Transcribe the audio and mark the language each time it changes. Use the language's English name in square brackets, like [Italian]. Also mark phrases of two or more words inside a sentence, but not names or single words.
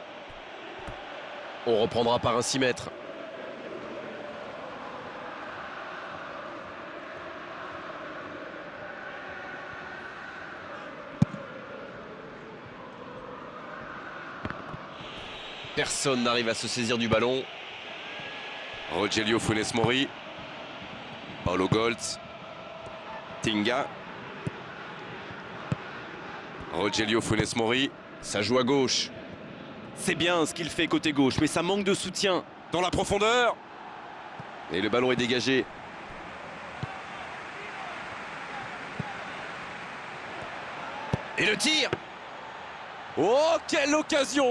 [French] On reprendra par un 6 mètres. Personne n'arrive à se saisir du ballon. Rogelio Funes Mori, Paulo Goltz, Tinga, Rogelio Funes Mori. Ça joue à gauche. C'est bien ce qu'il fait côté gauche, mais ça manque de soutien. Dans la profondeur. Et le ballon est dégagé. Et le tir. Oh, quelle occasion!